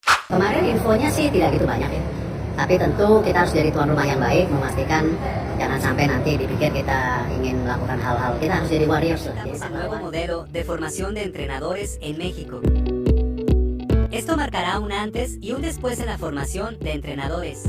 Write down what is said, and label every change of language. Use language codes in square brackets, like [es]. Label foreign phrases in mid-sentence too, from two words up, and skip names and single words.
[id] Kemarin infonya sih tidak gitu banyak ya. Tapi tentu kita harus jadi tuan rumah yang baik, memastikan jangan sampai nanti dipikir kita ingin melakukan hal-hal. Kita harus jadi warriors lah. [es] Estamos el nuevo modelo de formación de entrenadores en México. Esto marcará un antes y un después en la formación de entrenadores.